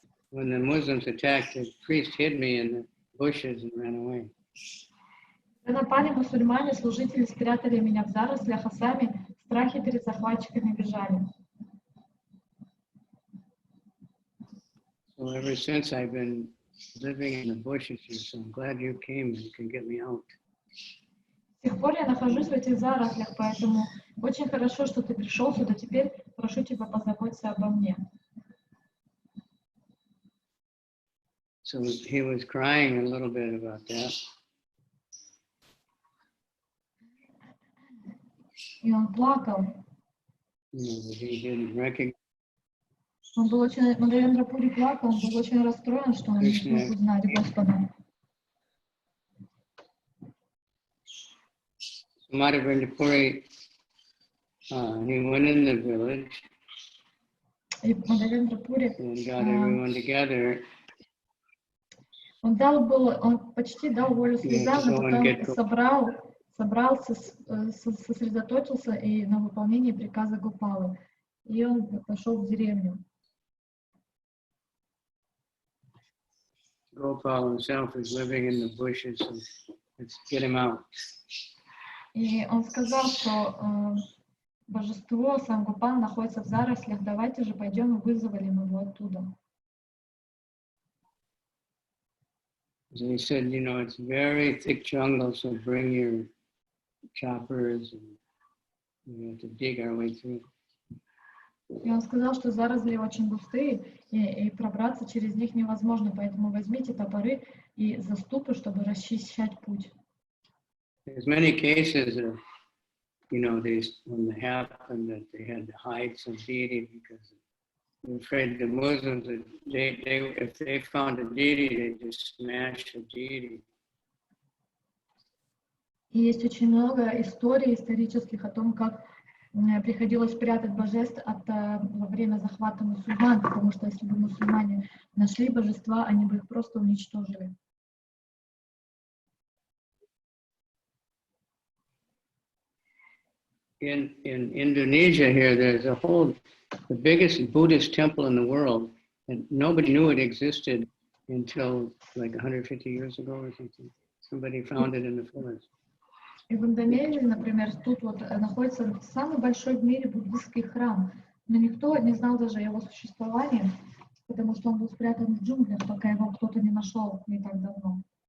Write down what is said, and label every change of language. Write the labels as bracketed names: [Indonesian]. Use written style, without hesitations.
[English] When the Muslims attacked, the priest hid me in the bushes and ran away. [Russian] Когда напали мусульмане, служители спрятали меня в зарослях, а сами в страхе перед захватчиками бежали. [English] So ever since I've been living in the bushes here, so I'm glad you came and you can get me out. [Russian] С тех пор я нахожусь в этих зарослях, поэтому очень хорошо, что ты пришел сюда. Теперь прошу тебя позаботиться обо мне. [English] So he was crying a little bit about that. [Russian] И он плакал. [English] You know, that he didn't recognize. [Russian] Он был очень, Мādhavendra Пури плакал, он был очень расстроен, что он не смог узнать Господа. [English] Mādhavendra Puri, he went in the village [Russian] И Mādhavendra Пури, [English] and got everyone together. [Russian] Он почти дал волю слезам, но потом собрался, сосредоточился и на выполнении приказа Гопалы. И он пошел в деревню. [English] Gopal himself is living in the bushes, so let's get him out. [Russian] И он сказал, что божество, сам Гопал, находится в зарослях, давайте же пойдем и вызовем его оттуда. [English] So he said, you know, it's very thick jungle, so bring your choppers, and we have to dig our way through. [Russian] И он сказал, что заросли очень густые, и пробраться через них невозможно, поэтому возьмите топоры и заступы, чтобы расчищать путь. [English] There's many cases of you know, when it happened that they had to hide some deity because they were afraid the Muslims, if they found a deity, they'd just smash the deity. [Russian] И есть очень много историй исторических о том, как приходилось прятать божеств во время захвата мусульман, потому что если бы мусульмане нашли божества, они бы их просто уничтожили. [English] In Indonesia here, there's the biggest Buddhist temple in the world, and nobody knew it existed until like 150 years ago or something. Somebody found it in the forest. [Russian] И в Индонезии, например, тут вот находится самый большой в мире буддийский храм, но никто не знал даже о его существовании, потому что он был спрятан в джунглях, пока его кто-то не нашел не так давно.